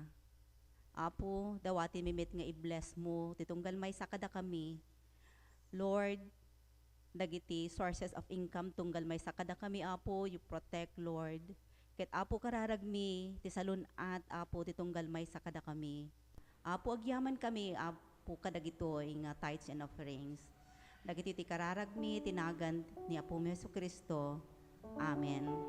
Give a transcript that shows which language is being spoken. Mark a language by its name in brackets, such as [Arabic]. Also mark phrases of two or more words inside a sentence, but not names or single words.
[Iloko] Apo, dawatin mi met nga i-bless mo, ti tunggal may sakada kami. Lord, dagiti [English] sources of income [Iloko] tunggal may sakada kami, Apo, [English] you protect, Lord. [Iloko] Ket Apo kararagmi ti salunat, Apo, ti tunggal may sakada kami. Apo, agyaman kami, Apo, kadagitoy nga [English] tithes and offerings. [Iloko] Dagiti ti kararagmi tinagan ni Apo mi Jesucristo. Amen.